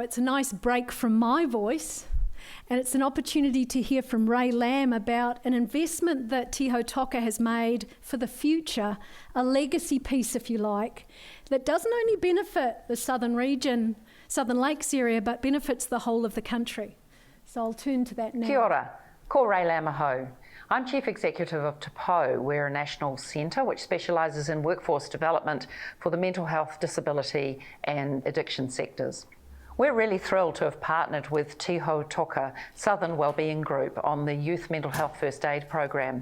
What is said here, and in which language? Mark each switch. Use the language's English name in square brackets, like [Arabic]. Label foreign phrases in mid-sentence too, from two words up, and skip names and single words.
[English] It's a nice break from my voice, and it's an opportunity to hear from Ray Lamb about an investment that Hau Toka has made for the future, a legacy piece, if you like, that doesn't only benefit the southern region, Southern Lakes area, but benefits the whole of the country. So I'll turn to that now. [Māori] Kia ora, ko Ray Lamb ahau. [English] I'm Chief Executive of Te Pou. We're a national centre which specialises in workforce development for the mental health, disability and addiction sectors. We're really thrilled to have partnered with Hau Toka Southern Wellbeing Group on the Youth Mental Health First Aid Program.